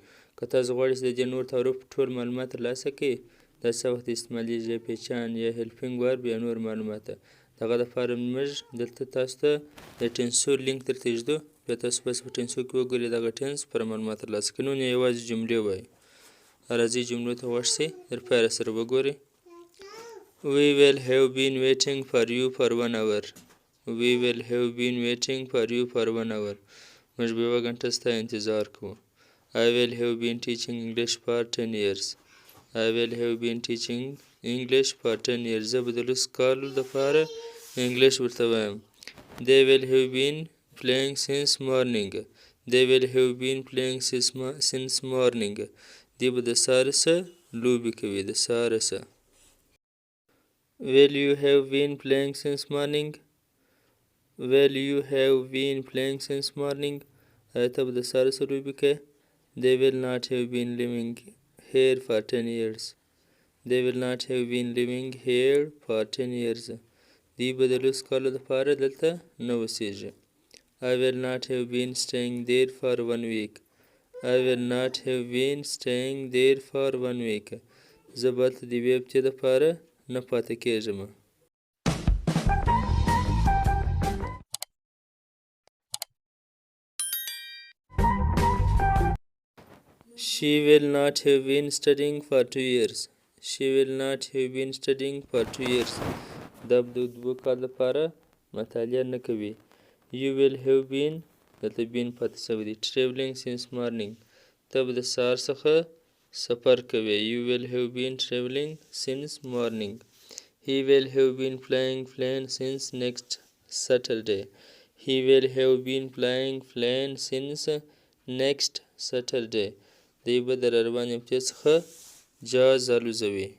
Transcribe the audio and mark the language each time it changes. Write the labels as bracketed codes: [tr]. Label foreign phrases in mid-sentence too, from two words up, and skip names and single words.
[ps] که تاسو غواړئ چې د دې نور تعارف ټول معلومات ترلاسه کړئ دا څه وخت استعمالیږي یا پیچان یا [en] helping verb [ps] یا نور معلومات. دغه دپاره موږ دلته تاسو ته د [en] tenses link [ps] درته ږدو بیا تاسو بس په ټینسو کې وګورئ دغه ټینس پر معلومات ترلاسه کړئ. نن یوازې جملې وایي. راځئ جملو ته غوږ شئ در پایله سره وګورئ. [en] We will have been waiting for you for 1 hour. We will have been waiting for you for 1 hour. [ps] موږ به 1 غنټه ستا انتظار کوو. [en] I will have been teaching English for 10 years. I will have been teaching English for 10 years. [ps] زه به د لسو کالو دپاره انګلیش ورته وایم. [en] They will have been playing since morning. They will have been playing since morning. [ps] دوی به د سهاره څه لوبې کوي د سهاره څه. [en] Will you have been playing since morning? Will you have been playing since morning? [ps] آیا ته به د سهاره څه لوبې کوې؟ [en] They will not have been living here for 10 years. They will not have been living here for 10 years. [ps] دوی به د لسو کالو دپاره دلته نه اوسېږي. [en] I will not have been staying there for 1 week. I will not have been staying there for 1 week. [ps] زه به هلته د یوې هفتې دپاره نه پاتې کېږم. [en] She will not have been studying for 2 years. She will not have been studying for 2 years. [ps] دا به د 2 کال دپاره مطالعه نه کوي. [en] You will have been دلته been [ps] پاتې شوی دی. [en] Traveling since morning. [ps] ته به د سهار څخه سفر کوي. [en] You will have been traveling since morning. He will have been flying plane since next Saturday. He will have been flying plane since next Saturday. [ps] دوی به د راروانې هفتې څخه جهاز الوزوي.